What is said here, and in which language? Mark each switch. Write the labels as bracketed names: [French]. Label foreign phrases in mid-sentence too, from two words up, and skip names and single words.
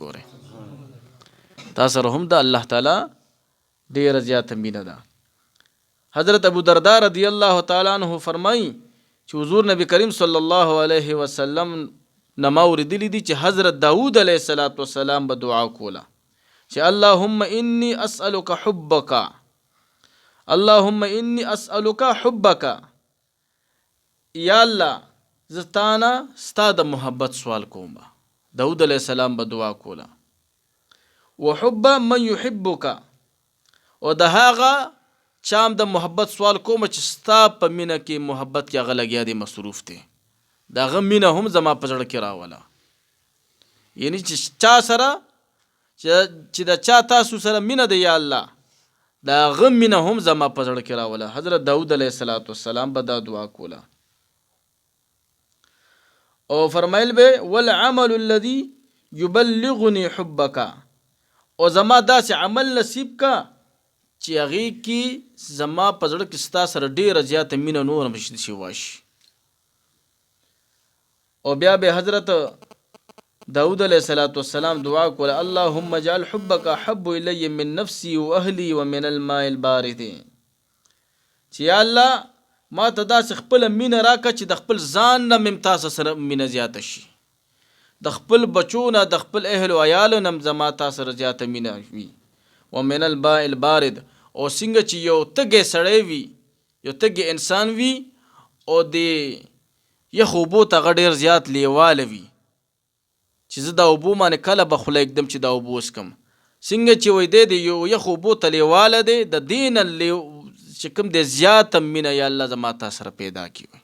[Pashto] ګورئ تا سره هم د الله تعالی ډېره زیاته مینه ده. حضرت ابو درداء [Arabic] رضی الله تعالی عنہ [Pashto] فرمایي چې حضور نبی کریم [Arabic] صلی الله علیه وسلم [Pashto] نما اوریدلی دي چې حضرت داود [Arabic] علیه السلام [Pashto] به دعا کوله چې [Arabic] اللهم انی اسألک حبک اللهم انی اسألک حبک، [Pashto] یا الله زتانا ستا د محبت سوال کوم. داود [Arabic] علیہ السلام [Pashto] به دعا کوله. [Arabic] وحب من يحبک، [Pashto] او د هغه چام د محبت سوال کوم چې ستا په مینه کې محبت کې هغه لګیا دی مصروف دی، د هغه مینه هم زما په زړه کې راوله. یعنی چې چا سره چې د چا تاسو سره مینه دی یا الله، د هغه مینه هم زما په زړه کې راوله. حضرت داود [Arabic] علیه السلام [Pashto] به دا دعا کوله. او فرمایل به [Arabic] والعمل الذي يبلغني حبك، [Pashto] او زما داسې عمل نصیب کا چې هغې کې زما په زړه کې ستا سره ډېره زیاته مینه نور هم شي واشي. او بیا به حضرت داود [Arabic] علیه السلام [Pashto] دعا کوله [Arabic] اللهم اجعل حبك احب الی من نفسی و اهلی و من الماء البارد، [Pashto] چې یا الله ما ته داسې خپله مینه راکړه چې د خپل ځان نه مې تاسو سره مینه زیاته شي، د خپل بچو نه د خپل اهل و عیالو نه زما تاسو سره زیاته مینه وي. [Arabic] ومن الماء البارد، [Pashto] او څنګه چې یو تږی سړی وي، یو تږی انسان وي او د یخ اوبو ته هغه ډېر زیات لیواله وي چې زه دا اوبو باندې کله به خوله اږدم چې دا اوبو وڅکم، څنګه چې وایي دی د یو یخ اوبو ته لیواله دی، د دې نه چې کوم دی زیاته مینه یا الله زما تا سره پیدا کړي.